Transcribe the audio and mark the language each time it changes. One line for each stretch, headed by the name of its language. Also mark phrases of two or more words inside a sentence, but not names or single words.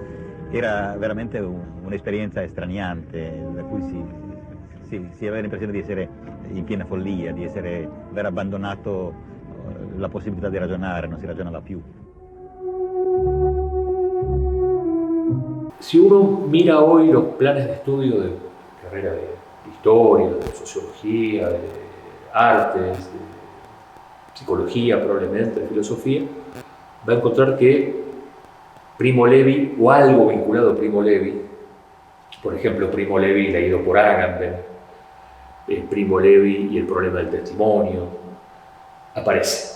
Italian: Era veramente un'esperienza estraniante, da cui si aveva l'impressione di essere in piena follia, di aver abbandonato la possibilità di ragionare, non si ragionava più.
Spanish: Si uno mira hoy los planes de estudio de carrera de historia, de sociología, de artes, de psicología probablemente, de filosofía, va a encontrar que Primo Levi o algo vinculado a Primo Levi, por ejemplo Primo Levi leído por Agamben, Primo Levi y el problema del testimonio, aparece.